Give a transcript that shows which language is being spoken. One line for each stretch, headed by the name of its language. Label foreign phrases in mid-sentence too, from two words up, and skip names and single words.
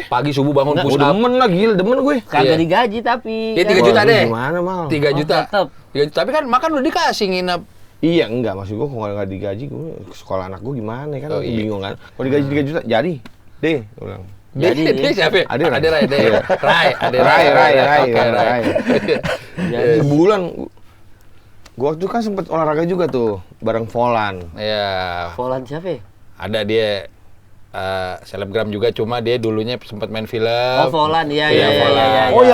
Indonesian: Pagi subuh bangun Nggak, push udah up. demen lah, gila demen gue. Kagak Iya. digaji tapi. Ya, kan? 3 juta Wah, deh. Gimana mal? 3 juta. tetep. 3 juta. Tapi kan makan udah dikasih nginep. Iya enggak, maksud gue kalau nggak digaji gue sekolah anak gue gimana kan Oh, iya. bingung kan. Kalau digaji 3 juta jadi deh, gue bilang. Jadi, Dia siapa? Ade Rai. Ade Rai. Ade Iya. Rai. Ade Rai. Oke, Rai. Jadi Sebulan gue waktu itu kan sempet olahraga juga tuh bareng Volan. Ya, Volan siapa ya? ada dia selebgram juga, cuma dia dulunya sempat main film. Oh, Volan. Iya, iya, iya. Volan. iya, Oh,